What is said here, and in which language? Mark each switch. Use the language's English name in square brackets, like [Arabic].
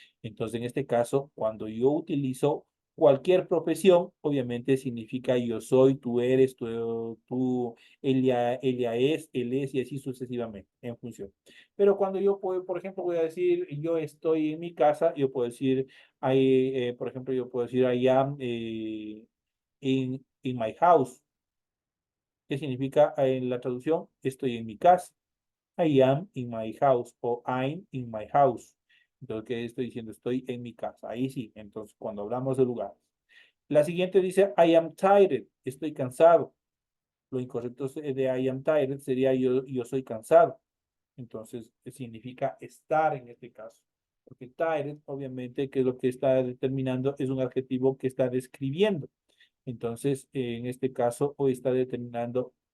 [Spanish] Entonces, en este caso, cuando yo utilizo cualquier profesión, obviamente significa yo soy, tú eres, tú ella es, él es, y así sucesivamente, en función. Pero cuando yo puedo, por ejemplo, voy a decir, yo estoy en mi casa, yo puedo decir, por ejemplo, yo puedo decir, [English] I am in my house. [Spanish] ¿Qué significa en la traducción? Estoy en mi casa. [English] I am in my house o I'm in my house. [Spanish] Entonces, ¿qué estoy diciendo? Estoy en mi casa. Ahí sí. Entonces, cuando hablamos de lugares. La siguiente dice, [English] I am tired. [Spanish] Estoy cansado. Lo incorrecto de I am tired sería yo soy cansado. Entonces, significa estar en este caso. Porque tired, obviamente, que es lo que está determinando, es un adjetivo que está describiendo. Entonces, en este caso, hoy está determinando